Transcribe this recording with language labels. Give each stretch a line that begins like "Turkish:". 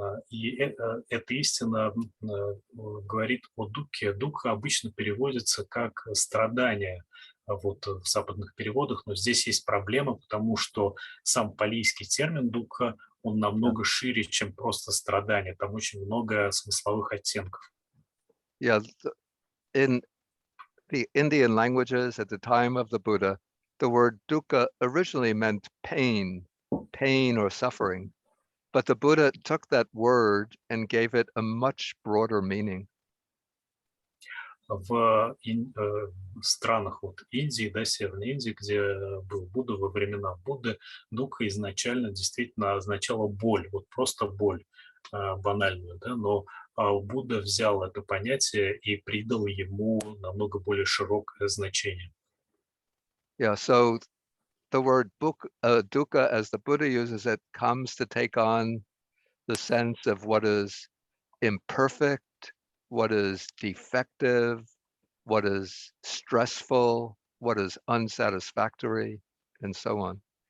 Russian: И эта истина говорит о дукхе. Дукха обычно переводится как страдание вот в западных переводах, но здесь есть проблема, потому что сам палийский термин дукха, он намного шире, чем просто страдание. Там очень много смысловых оттенков.
English: Yeah, in the Indian languages at the time of the Buddha, the word dukkha originally meant pain or suffering. But the Buddha took that word and gave it a much broader meaning.
Russian: В странах вот Индии, да, Северной Индии, где был Будда во времена Будды, дукха изначально действительно означала боль, вот просто боль банальную, да, но Будда взял это понятие и придал ему намного более широкое значение.
English: Yeah, so the word dukkha, as the Buddha uses it, comes to take on the sense of what is imperfect, what is defective, what is stressful, what is unsatisfactory, and so on.